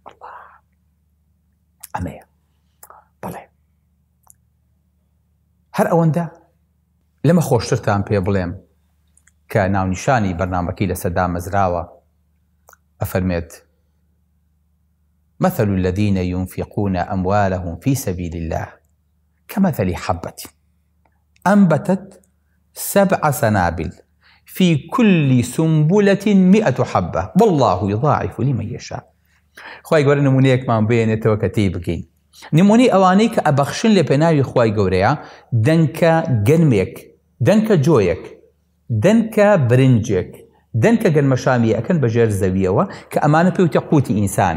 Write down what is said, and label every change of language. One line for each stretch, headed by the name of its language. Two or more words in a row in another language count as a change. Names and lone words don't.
Central Kurdish: ئەمەیە. بەڵێ هەر ئەوەندە لەمە خۆشترتان پێ بڵێم کە ناونیشانی بەرنامەکەی لەسەردا مەزراوە. ئەفەرمێت
Arabic: مثل الذين ينفقون أموالهم في سبيل الله كمثل حبة أنبتت 7 سنابل في كل سنبلة 100 حبة والله يضاعف لمن يشاء.
Central Kurdish: خوای گەورە نمونەیەکمان بێنێتەوە کە تێی بگەین. نمونەی ئەوانەی کە ئەبەخشن لە پێناوی خوای گەورەیە دەنکە گەنمێک، دەنکە جۆیەک، دەنکە برنجێک، دەنکە گەنمەشامی ئەکەن بەژێر زەویەوە کە ئەمانە پێوتە قوتی ئینسان.